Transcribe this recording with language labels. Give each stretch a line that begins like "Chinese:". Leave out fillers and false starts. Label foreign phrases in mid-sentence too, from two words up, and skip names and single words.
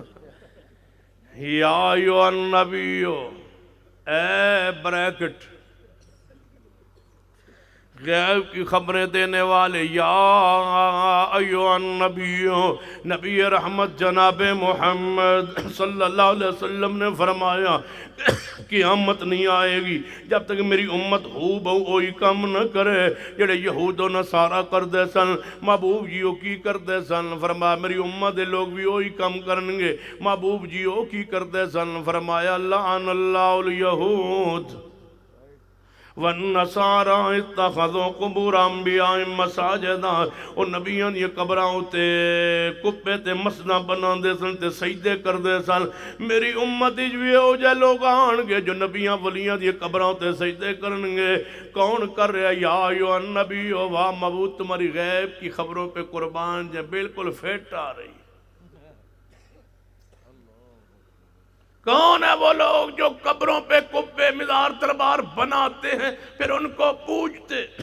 Arabic: یا ایھا النبی،
Urdu: اے بریکٹ غیب کی خبریں دینے والے،
Arabic: یا ایھا النبی،
Urdu: نبی رحمت جناب محمد صلی اللہ علیہ وسلم نے فرمایا قیامت نہیں آئے گی جب تک میری امت
Punjabi: ہو بہو اوہی کم نہ کرے جڑے یہود و نصارہ کر دے سن۔ محبوب جیو کی کر دے سن؟ فرمایا میری امت دے لوگ بھی اوہی کم کرنگے۔ محبوب جیو کی کر دے سن؟ فرمایا
Arabic: لعن اللہ الیہود وَالنَّصَارَى اتَّخَذُوا قُبُورَ انبیاء مساجدہ۔
Punjabi: اور نبیاں یہ قبراں تے کپے تے مسجداں بنا دے سن تے سجدے کر دے سن۔ میری امت بھی ہو جائے لوگ آن گے جو نبیاں ولیاں یہ قبراں تے سجدے کرنگے۔
Urdu: کون کر رہے؟
Arabic: یا ایھا النبی،
Urdu: واہ محبوب تمہاری غیب کی خبروں پہ قربان جائے، بالکل فٹ آ رہی۔ کون ہے وہ لوگ جو قبروں پہ کبے مزار دربار بناتے ہیں پھر ان کو پوجتے؟